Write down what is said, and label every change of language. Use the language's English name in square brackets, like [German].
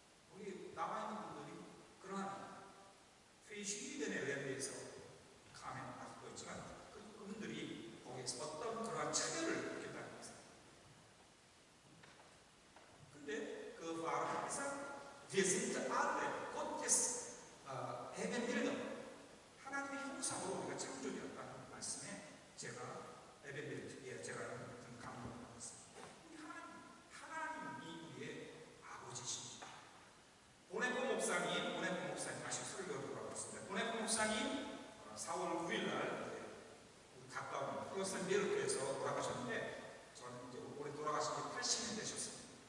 [Korean] 거기 나와 있는 분들이 그러한 [German] verschiedene Länd [Korean] 에서 가면 아직도 있지만 그분들이 거기에서 어떤 그러한 차별을 느꼈다는 것입니다. 근데 그 [German] Wahrheit ist, wir sind alle Gottes Ebenbilder. [Korean] 하나님의 형상으로 우리가 창조되었다는 말씀에 제가 에벤빌드, 제가 좀 감동을 받았습니다. 하나님이 우리의 아버지십니다. 보네포 목사님 다시 설교로 돌아왔습니다. 보네포 목사님 4월 9일 날 가까운 프로센베르크에서 돌아가셨는데 저는 이제 올해 돌아가신 지 80년 되셨습니다.